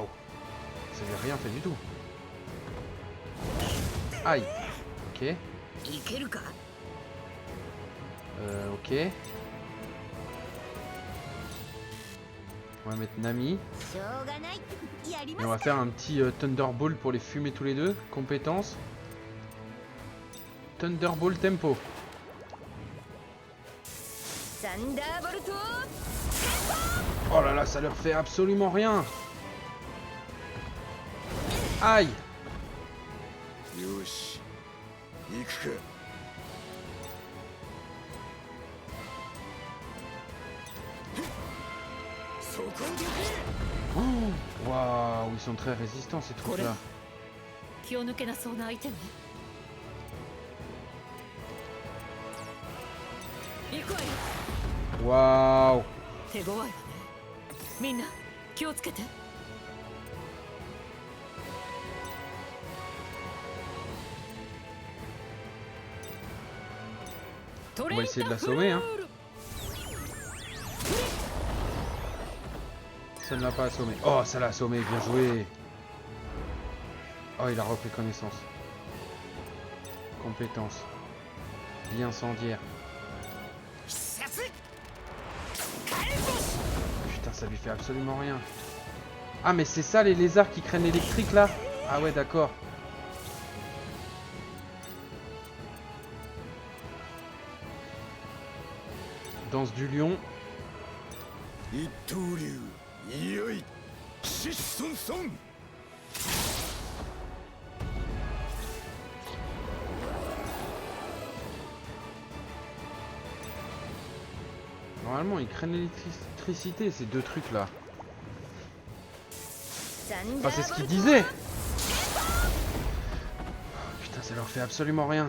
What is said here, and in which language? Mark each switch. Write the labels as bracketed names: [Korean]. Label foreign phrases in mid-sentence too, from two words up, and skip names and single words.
[French] Ça lui a rien fait du tout. Aïe. Ok. [Japanese] いけるか。 [French] Ok. On va mettre Nami. [Japanese] しょうがないやり [French] Et [Japanese] ま [French] on va faire un petit Thunderbolt pour les fumer tous les deux. Compétences. Thunderbolt tempo. [Japanese] サンダーボルト。 [French] Oh là là, ça leur fait absolument rien. Aïe. [Japanese] よし行くか [French] Oh, waouh, ils sont très résistants ces trucs-là. [Japanese] 気を抜けなそうな相手ね。行くわよ。 [French] Waouh. [Japanese] 手強いわね。みんな気をつけて。On [French] va essayer de l'assommer, hein. Ça ne l'a pas assommé. Oh, ça l'a assommé, bien joué. Oh, il a repris connaissance. Compétence. Vie incendiaire. Putain, ça lui fait absolument rien. Ah, mais c'est ça les lézards qui craignent l'électrique là? Ah ouais, d'accord. Danse du lion. [Japanese] 一刀流いよいシッソンソン [French] Normalement, ils craignent l'électricité, ces deux trucs là. Enfin, c'est ce qu'ils disaient. Putain, ça leur fait absolument rien.